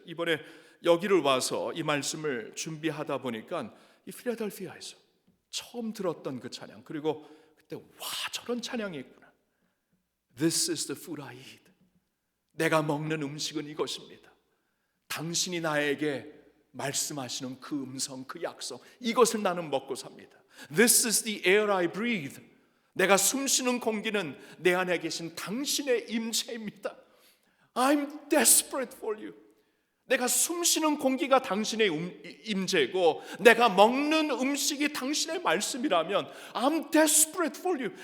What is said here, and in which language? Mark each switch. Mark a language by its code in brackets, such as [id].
[ko] 이번에 여기를 와서 이 말씀을 준비하다 보니까 이 필라델피아에서 처음 들었던 그 찬양, 그리고 그때 와 저런 찬양이 있구나. [en] This is the food I eat. [ko] 내가 먹는 음식은 이것입니다. 당신이 나에게 말씀하시는 그 음성, 그 약속, 이것을 나는 먹고 삽니다. [en] This is the air I breathe. [ko] 내가 숨쉬는 공기는 내 안에 계신 당신의 임재입니다. [en] I'm desperate for you. [ko] 내가 숨쉬는 공기가 당신의 임재고 내가 먹는 음식이 당신의 말씀이라면 [en] I'm desperate for you.